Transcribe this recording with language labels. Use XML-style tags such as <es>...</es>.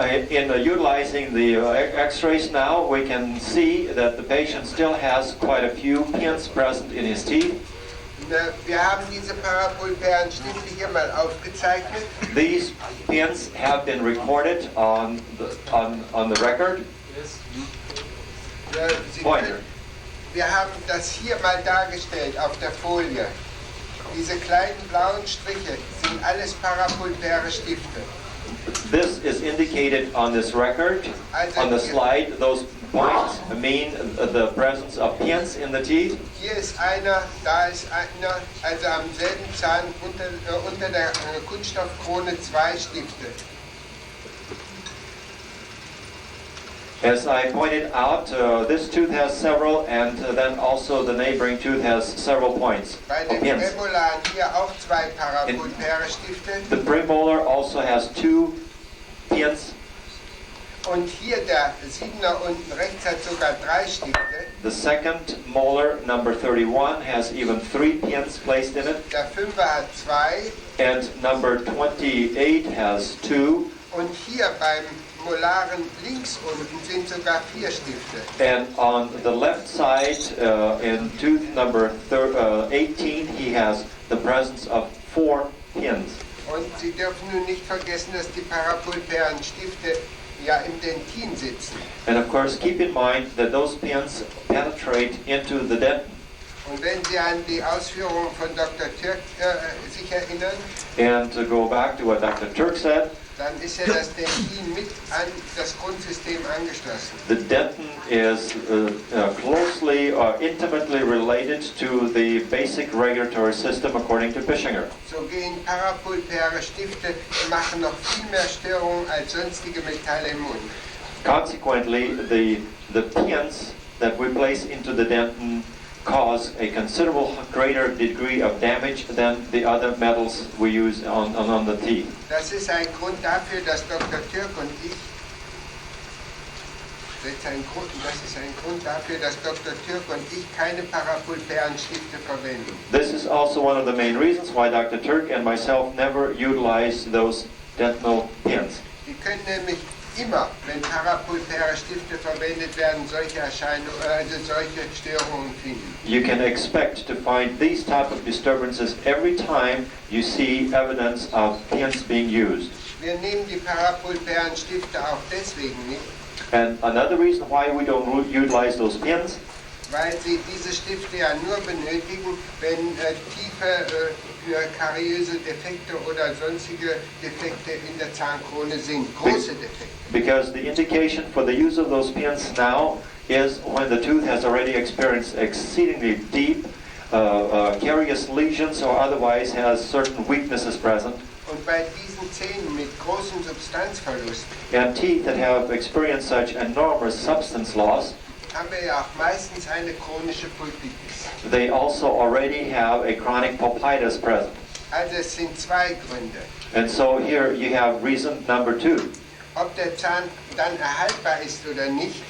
<en>In utilizing the x-rays now, we can see that the patient still has quite a few pins present in his teeth.</en> <de>Wir haben diese parapulpären Stifte hier mal aufgezeichnet.</de> <en>These pins have been recorded on the record. Pointer.</en> <de>Wir haben das hier mal dargestellt auf der Folie. Diese kleinen blauen Striche sind alles parapulpäre Stifte.</de> <en>This is indicated on this record, on the slide. Those points mean the presence of pins in the teeth.</en> <de>Hier ist einer, da ist einer, also am selben Zahn unter der Kunststoffkrone 2 Stifte.</de> <en>As I pointed out, this tooth has several, and then also the neighboring tooth has several points</en> <de>Bei</de> <en>of</en> <de>den</de> <en>pins.</en> <de>Prämolaren hier auch 2 parapulpäre Stifte.</de> <en>The premolar also has 2 pins.</en> <de>Und hier der 7er unten rechts hat sogar 3 Stifte.</de> <en>The second molar, number 31, has even 3 pins placed in it.</en> <de>Der 5er hat 2.</de> <en>And number 28 has 2.</en> <de>Und hier beim Molaren links unten sind sogar 4 Stifte.</de> <en>And on the left side, in tooth number 18, he has the presence of 4 pins.</en> <de>Und Sie dürfen nun nicht vergessen, dass die parapulpären Stifte ja im Dentin sitzen.</de> <en>And of course, keep in mind that those pins penetrate into the dentin.</en> <de>Und wenn Sie an die Ausführungen von Dr. Turk sich erinnern,</de> <en>And to go back to what Dr. Turk said,</en> <de>dann ist ja das Dentin mit an das Grundsystem angeschlossen.</de> <en>the dentin is closely or intimately related to the basic regulatory system according to Pischinger.</en> <de>So gehen parapulpäre Stifte machen noch viel mehr Störungen als sonstige Metalle im Mund.</de> <en>Consequently, the pins that we place into the dentin cause a considerable greater degree of damage than the other metals we use on the teeth.</en> <de>Das ist ein Grund dafür, dass Dr. Turk und ich das ist ein Grund dafür, dass Dr. Turk und ich keine parapulpären Stifte verwenden.</de> <en>This is also one of the main reasons why Dr. Turk and myself never utilize those dental pins.</en> <de>Die können nämlich immer, wenn parapulpäre Stifte verwendet werden, solche Erscheinungen, solche Störungen finden.</de> <en>You can expect to find these type of disturbances every time you see evidence of pins being used.</en> <de>Wir nehmen die parapulpären Stifte auch deswegen nicht,</de> <en>And another reason why we don't utilize those pins,</en> <de>weil sie diese Stifte ja nur benötigen, wenn tiefe kariöse Defekte oder sonstige Defekte in der Zahnkrone sind, große Defekte.</de> <en>because the indication for the use of those pins now is when the tooth has already experienced exceedingly deep carious lesions or otherwise has certain weaknesses present.</en> <de>Und bei diesen Zähnen mit großem Substanzverlust</de> <en>And teeth that have experienced such enormous substance loss,</en> <de>haben wir ja auch meistens eine chronische Pulpitis.</de> <en>they also already have a chronic pulpitis present.</en> <de>Also es sind zwei Gründe.</de> <en>And so here you have reason number 2.</en> <de>Ob der Zahn dann erhaltbar ist oder nicht,</de>